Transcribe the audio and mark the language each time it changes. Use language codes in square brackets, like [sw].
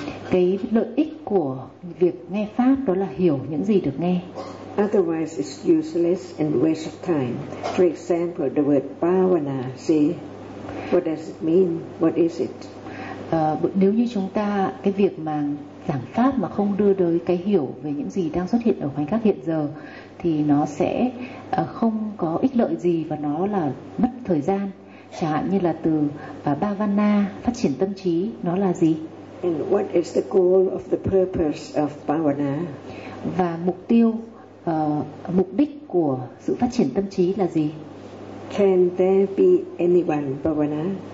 [vi] Cái lợi ích của việc nghe pháp đó là hiểu những gì được nghe. [en] Otherwise it's useless and waste of time. For example, the word bhavana, see, what does it mean? What is it? [vi] Nếu như chúng ta cái việc mà giảng pháp mà không đưa tới cái hiểu về những gì đang xuất hiện ở khoảnh khắc hiện giờ thì nó sẽ không có ích lợi gì và nó là mất thời gian. Chẳng hạn như là từ bhavana, phát triển tâm trí, nó là gì? [en] And what is the goal of the purpose of bhavana? [vi] Và mục tiêu, mục đích của sự phát triển tâm trí là gì? [en] Can there be anyone bhavana?